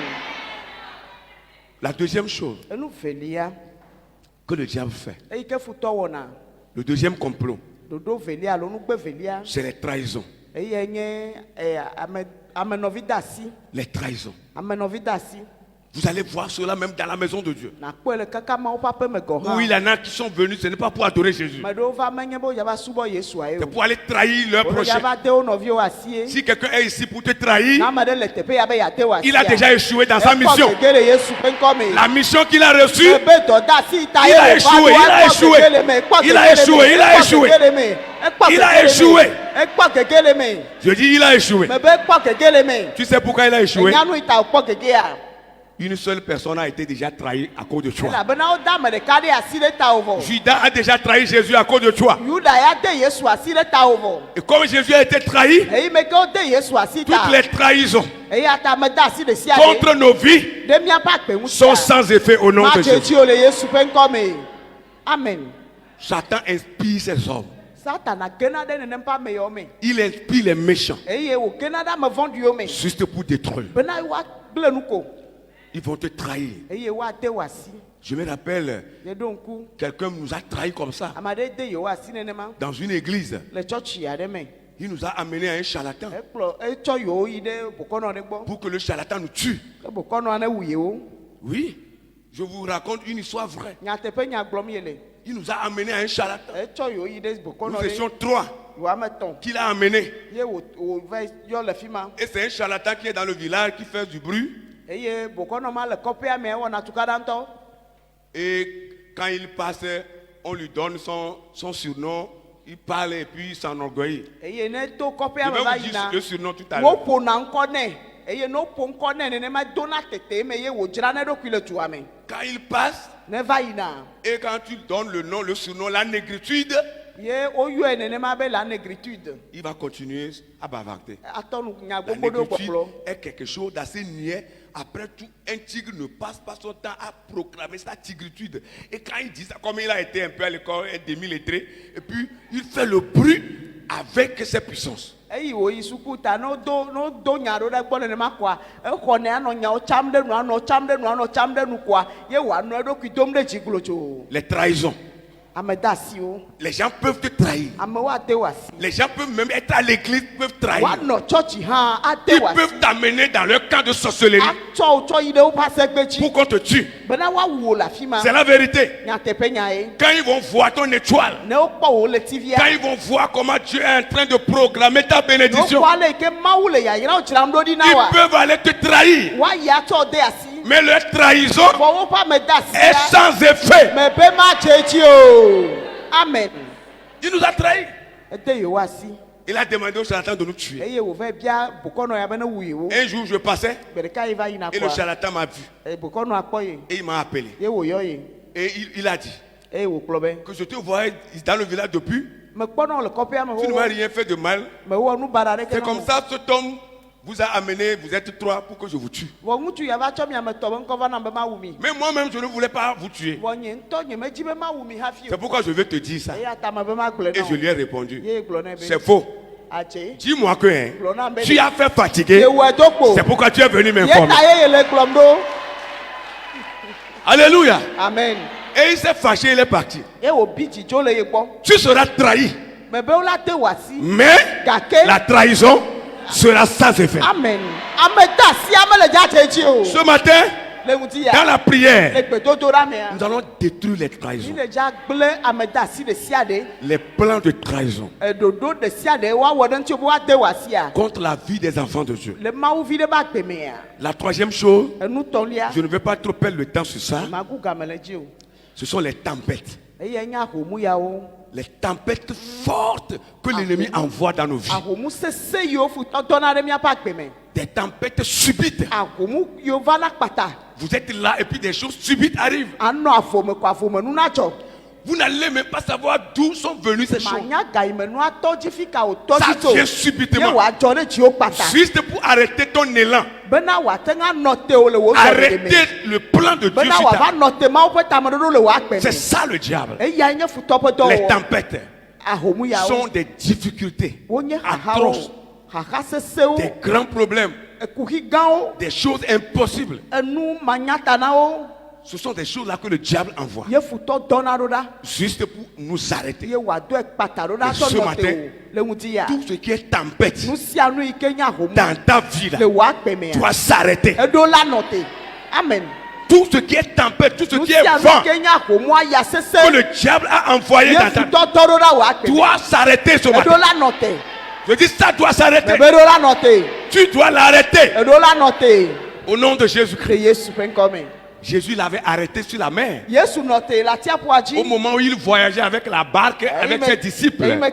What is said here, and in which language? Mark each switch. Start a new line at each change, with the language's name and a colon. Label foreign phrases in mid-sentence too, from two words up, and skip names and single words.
French: La deuxième chose que le diable fait, le deuxième complot, c'est les trahisons. Les trahisons. Vous allez voir cela même dans la maison de Dieu.
Ewe: Na kpɔe le kaka mawo ƒe aƒe me gɔ hã.
French: Où il y en a qui sont venus, ce n'est pas pour adorer Jésus.
Ewe: Me ɖewo va menye be yava subɔ Yesua ye
French: C'est
Ewe: o.
French: pour aller trahir leur
Ewe: Wo
French: prochain.
Ewe: yava de wo nɔviwo asi ye.
French: Si quelqu'un est ici pour te trahir,
Ewe: Na ame ɖe le teƒe ya be yeade wo asi.
French: il a déjà échoué dans sa mission.
Ewe: Ekpɔ gege le Yesu ƒe ŋkɔ me.
French: La mission qu'il a reçue,
Ewe: Ebe dɔdeasi ta ye
French: Il a
Ewe: wòva
French: échoué,
Ewe: do,
French: il a
Ewe: ekpɔ
French: échoué.
Ewe: gege le me, ekpɔ
French: Il a
Ewe: gege le
French: échoué,
Ewe: me,
French: il a
Ewe: ekpɔ
French: échoué.
Ewe: gege le me, ekpɔ
French: Il a
Ewe: gege le me,
French: échoué.
Ewe: ekpɔ gege le me.
French: je dis il a échoué.
Ewe: Me be ekpɔ gege le me.
French: Tu sais pourquoi il a échoué?
Ewe: Enya nu yi ta wòkpɔ gege ya.
French: Une seule personne a été déjà trahie à cause de toi.
Ewe: Elabena woda ame ɖeka ɖe asi ɖe ta wo vɔ.
French: Judas a déjà trahi Jésus à cause de toi.
Ewe: Yuda ya de Yesu asi ɖe ta wo vɔ.
French: Et comme Jésus a été trahi,
Ewe: Eyi me ke wode Yesu asi ta.
French: toutes les trahisons
Ewe: Eya ta me da asi ɖe sia
French: contre nos vies
Ewe: ɖe míaƒe agbe ŋuti.
French: sont sans effet au nom de Jésus.
Ewe: Matsotsi wo le Yesu ƒe ŋkɔ me. Amen.
French: Satan inspire ses hommes.
Ewe: Satana gena ɖe nenem ƒe ame yawo me.
French: Il inspire les méchants
Ewe: Eye wògena ɖe ame vɔ̃ɖiwo me.
French: juste pour détruire.
Ewe: Bena woagblẽ nu ko.
French: Ils vont te trahir.
Ewe: Eye woade wo asi.
French: Je me rappelle,
Ewe: Yeɖo ŋku.
French: quelqu'un nous a trahis comme ça
Ewe: Ame aɖe de yewo asi nenema.
French: dans une église.
Ewe: Le tsɔtsi aɖe me.
French: Il nous a amené à un charlatan
Ewe: Etsɔ yewo yi ɖe bokɔnɔ ɖe gbɔ.
French: pour que le charlatan nous tue.
Ewe: Ke bokɔnɔa ne wu yewo.
French: Oui, je vous raconte une histoire vraie.
Ewe: Nyateƒe nya gblɔm yele.
French: Il nous a amené à un charlatan.
Ewe: Etsɔ yewo yi ɖe bokɔnɔ
French: Nous
Ewe: ɖe.
French: étions trois
Ewe: Yewo ame etɔ̃.
French: qu'il a amené.
Ewe: Ye wòva yɔ le fi ma.
French: Et c'est un charlatan qui est dans le village qui fait du bruit.
Ewe: Eye bokɔnɔ ma le kɔƒea me wɔna tukaɖa ŋutɔ.
French: Et quand il passe, on lui donne son surnom. Il parle et puis il s'enorgueillit.
Ewe: Eye ne to
French: Je
Ewe: kɔƒea me
French: vais
Ewe: va
French: vous dire
Ewe: yina.
French: le surnom tout à l'heure.
Ewe: Woƒona ŋkɔ nɛ. Eye ne woƒo ŋkɔ nɛ nenema dona tete me ye wòdzra ne ɖokui le dua me.
French: Quand il passe,
Ewe: Ne va yina.
French: et quand tu donnes le nom, le surnom, la négritude,
Ewe: Ye woyɔe nenema be
French: la négritude. il va continuer à bavarder.
Ewe: Atɔ nu nya
French: La
Ewe: gbogbo ɖe
French: négritude
Ewe: gbɔgblɔ.
French: est quelque chose d'assez niais. Après tout, un tigre ne passe pas son temps à proclamer sa tigritude. Et quand il dit ça, comme il a été un peu à l'école, un demi-lettré, et puis il fait le bruit avec ses puissances.
Ewe: Eyi wòyi suku ta ne wodo nya ɖo ɖe gbɔ nenema koa exɔ ne anɔ nyawo tsam ɖe nu anɔ tsam ɖe nu anɔ tsam ɖe nu koa ye wòanɔ eɖokui dom ɖe dzi glotso.
French: Les trahisons.
Ewe: Ame de asiwo.
French: Les gens peuvent te trahir.
Ewe: Amewo ade wo asi.
French: Les gens peuvent même être à l'église, peuvent trahir.
Ewe: Woanɔ tsɔtsi hã ade
French: Ils
Ewe: wo asi.
French: peuvent t'amener dans leur camp de sorcellerie
Ewe: Atsɔ wo tsɔ yi ɖe woƒe asegbe dzi.
French: pour qu'on te tue.
Ewe: Bena woawu wo le afi ma.
French: C'est la vérité.
Ewe: Nyateƒe nya ye.
French: Quand ils vont voir ton étoile,
Ewe: Ne wokpɔ wo le tivia.
French: quand ils vont voir comment Dieu est en train de proclamer ta bénédiction,
Ewe: Wokpɔ ale yi ke Mawu le yayrawo dzram ɖo ɖi na
French: ils
Ewe: wa.
French: peuvent aller te trahir.
Ewe: Woayi atsɔ de asi.
French: Mais leur trahison
Ewe: Vɔ woƒe ame de asi
French: est
Ewe: ya.
French: sans effet.
Ewe: Me be ma tse dzi o. Amen.
French: Il nous a trahis.
Ewe: Ede yewo asi.
French: Il a demandé au charlatan de nous tuer.
Ewe: Eye wòva bia bokɔnɔ ya be ne wu yewo.
French: Un jour, je passais
Ewe: Gbe ɖeka yi va yina
French: et le
Ewe: kɔa.
French: charlatan m'a vu.
Ewe: Bokɔnɔa kpɔ ye.
French: Et il m'a appelé.
Ewe: Ye wòyɔ ye.
French: Et il a dit
Ewe: Eye wòkplɔ be.
French: que je te voyais dans le village depuis.
Ewe: Mekpɔnɔ le kɔƒea me
French: Tu ne m'as
Ewe: xoxo.
French: rien fait de mal.
Ewe: Mewɔ nu baɖa ɖeke
French: C'est
Ewe: na
French: comme
Ewe: wo.
French: ça, cet homme vous a amené, vous êtes trois pour que je vous tue.
Ewe: Vɔ ŋutsu ya va tsɔ mi ame etɔ̃ be ŋkɔ va nam be ma wu mi.
French: Mais moi-même, je ne voulais pas vous tuer.
Ewe: Vɔ nye ŋutɔ nye medzi be ma wu mi hafi
French: C'est
Ewe: o.
French: pourquoi je vais te dire ça.
Ewe: Eya ta me be ma gblɔe
French: Et
Ewe: na
French: je
Ewe: wo.
French: lui ai répondu.
Ewe: Ye gblɔ nɛ be.
French: C'est faux.
Ewe: Atse.
French: Dis-moi que hein,
Ewe: Gblɔ na be.
French: tu as fait fatiguer.
Ewe: Ye wɔ edo kpo.
French: C'est pourquoi tu es venu
Ewe: Ye
French: m'informer.
Ewe: ta ye le gblɔm ɖo. Alléluia. Amen.
French: Et il s'est fâché, il est parti.
Ewe: Ye wòbi dzidzo le ye gbɔ.
French: Tu seras trahi.
Ewe: Me be wola de wo asi.
French: Mais
Ewe: Gake.
French: la trahison sera sans effet. Amen.
Ewe: Ame de asi ame le dza tse dzi o.
French: Ce matin,
Ewe: Le ŋuti
French: dans
Ewe: ya.
French: la prière,
Ewe: Le gbedodoɖa mea.
French: nous allons détruire les
Ewe: Mi
French: trahisons.
Ewe: le dza gblẽ ame de asi ɖe sia ɖe.
French: Les plans de trahison
Ewe: Ɖoɖo ɖe sia ɖe woawɔ ɖe ŋuti be woade wo asia.
French: contre la vie des enfants de Dieu.
Ewe: Le mawuvi ɖe be agbe mea.
French: La troisième chose,
Ewe: Enutɔlia.
French: je ne vais pas trop perdre le temps sur ça,
Ewe: Magu game le dzi o.
French: ce sont les tempêtes.
Ewe: Eye nye ahomu yawo.
French: Les tempêtes fortes que l'ennemi envoie dans nos vies.
Ewe: Ahomu sese yiwo futɔ dɔna ɖe míaƒe agbe me.
French: Des tempêtes subites.
Ewe: Ahomu yiwo va na kpata.
French: Vous êtes là et puis des choses subites arrivent.
Ewe: Anɔ avome ko avome nu na dzɔ.
French: Vous n'allez même pas savoir d'où sont venues ces choses.
Ewe: Manya ga yi me nua tɔ dzi fi ka wòtɔ
French: Ça
Ewe: dzi tso.
French: vient
Ewe: Ye
French: subitement.
Ewe: wòadzɔ ɖe dziwo kpata.
French: Juste pour arrêter ton élan.
Ewe: Bena wòate ŋu anɔ te wo le wo zɔzɔme me.
French: Arrêter le plan de Dieu
Ewe: Bena
French: sur
Ewe: wòava
French: ta vie.
Ewe: nɔ te mawo ƒe tameɖoɖo le wò agbe
French: C'est
Ewe: me.
French: ça le diable.
Ewe: Eyae nye futɔ ƒe
French: Les
Ewe: dɔwɔwɔ.
French: tempêtes
Ewe: Ahomu yawo.
French: sont des difficultés
Ewe: Wonye xaxawo.
French: atroces,
Ewe: Xaxa sesewo.
French: des grands problèmes,
Ewe: Ekuxi gãwo.
French: des choses impossibles.
Ewe: Enu manyata na wo.
French: Ce sont des choses là que le diable envoie.
Ewe: Ye futɔ dɔna ɖo ɖa.
French: Juste pour nous arrêter.
Ewe: Ye wòado ekpata ɖo ɖa
French: Et
Ewe: tɔ
French: ce
Ewe: nɔ
French: matin,
Ewe: te o. Le ŋuti ya.
French: Tout ce qui est tempête
Ewe: Nu sia nu yi ke nye ahomu.
French: dans ta vie là
Ewe: Le wò agbe mea.
French: doit s'arrêter.
Ewe: Eɖo la nɔ te. Amen.
French: Tout ce qui est tempête, tout ce qui est vent que le diable a envoyé dans ta vie doit s'arrêter ce matin. Je dis ça doit s'arrêter. Tu dois l'arrêter. Au nom de Jésus-Christ. Jésus l'avait arrêté sur la mer. Au moment où il voyageait avec la barque, avec ses disciples.